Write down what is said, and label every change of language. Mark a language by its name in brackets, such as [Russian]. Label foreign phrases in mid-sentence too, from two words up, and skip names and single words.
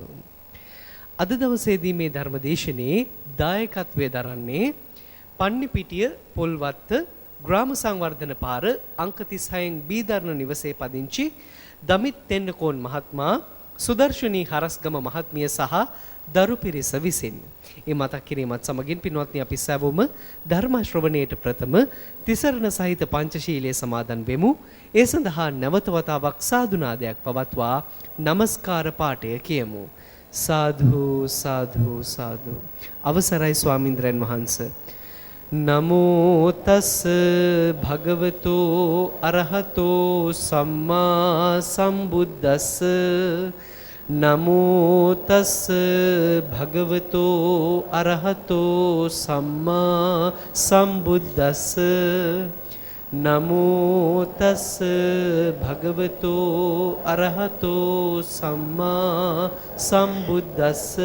[Sinhala] අද දවසේදී මේ ධර්මදේශනයේ දායකත්වයේ දරන්නේ පන්නිපිටිය පොල්වත්ත ග්‍රාම සංවර්ධන පාර අංක 36න් බීදර්ණ නිවසේ පදිංචි දමිත් තෙන්නකෝන් මහත්මයා සුදර්ශනී හරස්ගම මහත්මිය සහ දරු පිරිස විසින් ඒ මතක් කිරීමත් සමගින් පින්වත්නි අපි සැවොම ධර්ම ශ්‍රවණයට ප්‍රථම තිසරණ සහිත පංචශීලයේ සමාදන් වෙමු. ඒ සඳහා නැවත වතාවක් සාදුනාදයක් පවත්වා নমස්කාර පාඨය කියමු. සාදු සාදු සාදු. අවසරයි ස්වාමින්ද්‍රයන් වහන්සේ. [Pali] නමෝ තස් භගවතෝ අරහතෝ සම්මා සම්බුද්දස්ස නමෝ තස් භගවතෝ අරහතෝ සම්මා සම්බුද්දස්ස නමෝ තස් භගවතෝ අරහතෝ සම්මා සම්බුද්දස්ස